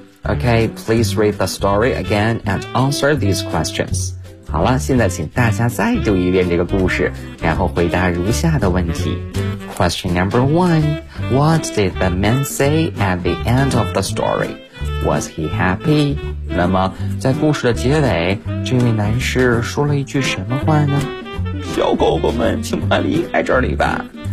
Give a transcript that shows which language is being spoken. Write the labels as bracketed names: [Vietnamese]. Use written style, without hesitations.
[English] Okay, please read the story again and answer these questions. [Chinese] 好了，现在请大家再读一遍这个故事，然后回答如下的问题。 [English] Question number one, what did the man say at the end of the story? Was he happy? [Chinese] 那么在故事的结尾，这位男士说了一句什么话呢？小狗狗们，请快离开这里吧。